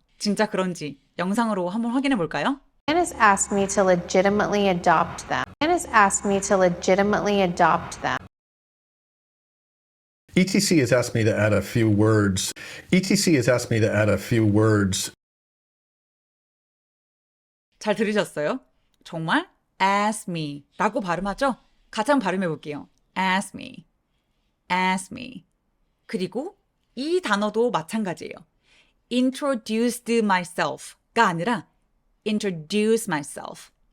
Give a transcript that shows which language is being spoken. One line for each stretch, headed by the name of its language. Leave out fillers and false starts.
Korean: 진짜 그런지 영상으로 한번 확인해 볼까요?
English: Janice asked me to legitimately adopt them. Janice asked me to legitimately adopt them. ETC has asked me to add a few words. ETC has asked me to add a few words.
Korean: 잘 들으셨어요? 정말
English: ask me
Korean: 라고 발음하죠? 같이 한번 발음해 볼게요.
English: ask me.
Korean: 그리고 이 단어도 마찬가지예요.
English: introduced myself
Korean: 가 아니라
English: introduce myself.